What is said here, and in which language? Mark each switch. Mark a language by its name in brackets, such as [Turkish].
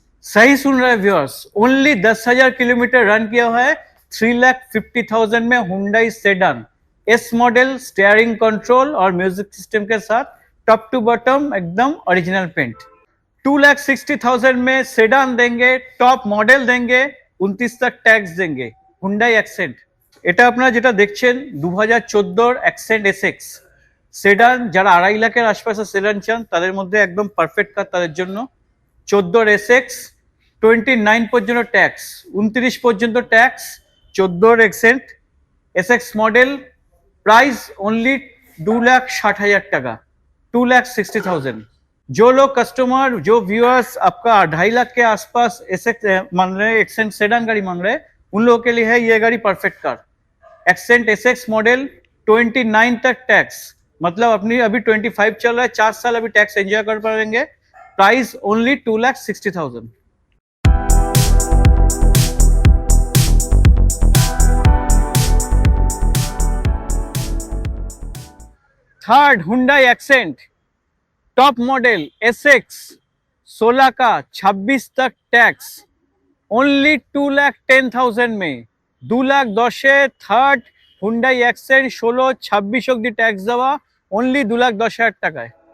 [Hindi] सही सुन रहे viewers, only 10,000 kilometre run किया हुआ है। 3,50,000 में Hyundai sedan S model, steering control और म्यूजिक सिस्टम के साथ, टॉप टू बॉटम एकदम ओरिजिनल पेंट। 2,60,000 में सेडान देंगे, टॉप मॉडल देंगे, 29 तक टैक्स देंगे। [Bangla] हुंडई एक्सेंट, এটা আপনারা যেটা দেখছেন 2014 অ্যাকসেন্ট এসএক্স সেডান। যারা 2.5 লাখের আশপাশে সেডান চান তাদের মধ্যে একদম পারফেক্ট কার তাদের জন্য। 14 এসএক্স 29 পর্যন্ত ট্যাক্স, 29 পর্যন্ত tax. 14 Xcent Essex model, [English] price only [Bangla] 2,60,000 টাকা, 2,60,000। [Hindi] जो लोग कस्टमर, जो व्यूअर्स आपका 2.5 लाख के आसपास एसएक्स मांग रहे हैं, एक्सेंट सेडान गाड़ी मांग रहे हैं, उन लोगों के लिए है ये गाड़ी perfect car. Accent SX model 29 तक टैक्स, मतलब अपनी अभी 25 चल रहा है, 4 साल अभी टैक्स एंजॉय कर पाएंगे। Price only 2,60,000। Third Hyundai accent top model SX 16 का 26 तक टैक्स ओनली 2,10,000 में। [Bangla] 2,10,000 থার্ড হুন্ডাই অ্যাকসেন্ট 16-26 অব্দি ট্যাক্স দেওয়া অনলি 2,10,000 টাকায়।